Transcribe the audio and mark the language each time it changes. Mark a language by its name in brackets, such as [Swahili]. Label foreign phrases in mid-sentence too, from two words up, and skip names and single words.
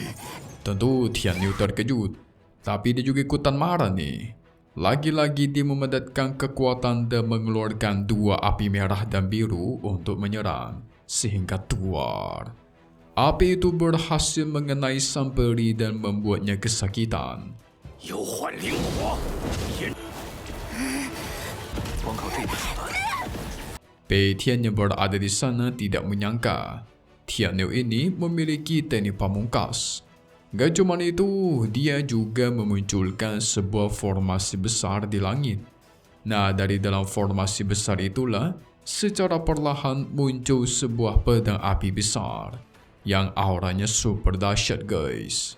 [Indonesian] Tentu Tian Niu terkejut, tapi dia juga ikutan marah nih. Lagi-lagi dia memadatkan kekuatan dan mengeluarkan dua api merah dan biru untuk menyerang, sehingga tuar. Api itu berhasil mengenai sang peri dan membuatnya kesakitan. [Chinese] 幽幻灵火，天，光靠这点手段。 [Indonesian] Pei Tian yang berada di sana tidak menyangka Tian Niu ini memiliki teknik pamungkas. Gak cuma itu, dia juga memunculkan sebuah formasi besar di langit. Nah, dari dalam formasi besar itulah secara perlahan muncul sebuah pedang api besar yang auranya super dahsyat guys.